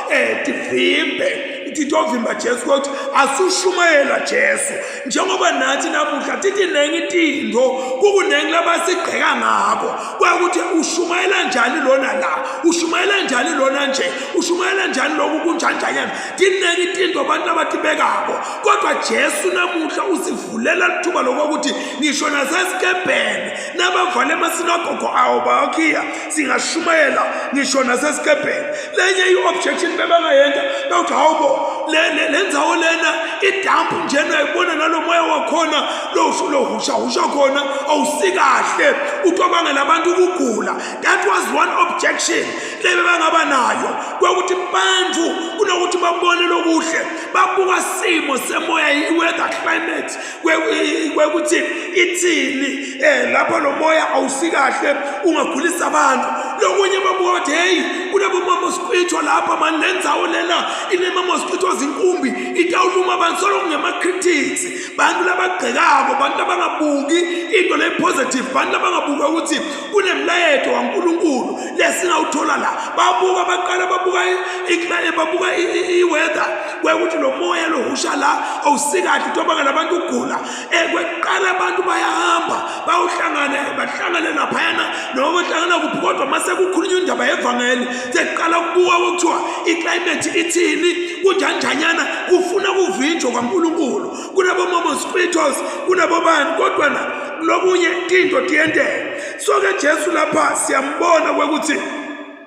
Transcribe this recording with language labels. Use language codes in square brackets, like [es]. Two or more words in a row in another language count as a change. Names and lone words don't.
[ss] tivimbe titovimba Jesu ukuthi asushumayela Jesu njengoba nathi namuhla tithi nengi tindvo kukunengi labasigqeka ngabo kwekuthi ushumayela njani lona la ushumayela njani lona nje ushumayela njani lokhu kunjanjanyana tinengi tindvo abantu abatibekako kodwa Jesu namuhla usivulela lithuba lokuthi ngisho nasesikebheni nabavale emasinagogo awo bakhiya singashumayela ngisho nasesikebheni lenye i-objection bebangayenza bawuthi hawubo lendzawo lena idampu njena uyayibona nalo moya wakhona lohusha khona awusikahle utobangela abantu ukugula [en] that was one objection [ss] lebe bangaba nayo kwekuthi bantu kunokuthi babone lokuhle babuka simo semoya [en] i-weather climate [ss] kwekuthi ithini lapha lo moya awusikahle ungagulisa abantu lokunye babuka bathi hey kunabomosquito lapha mani lendzawo lena inemamosquito zinkumbi itawuluma abantu solo ngema-critics bantu labagqekako bantu labangabuki into le-positive bantu labangabuka ukuthi kunemlayeto waNkulunkulu lesingawuthola la babuka baqala babuka i-weather kwekuthi lo moya lohusha la awusikahle utobanga labantu ukugula kweqala abantu bayahamba bahlangane naphayana noma bahlangana kuphi kodwa mase kukhulunywa indaba yevangeli seqala kubuka okuthiwa iclimate ithini kunjanjanyana kufuna kuvinjwa kwaNkulunkulu kunabomosquitos kunabobani kodwa na lokunye into tiyenteke so ke Jesu lapha siyambona kwekuthi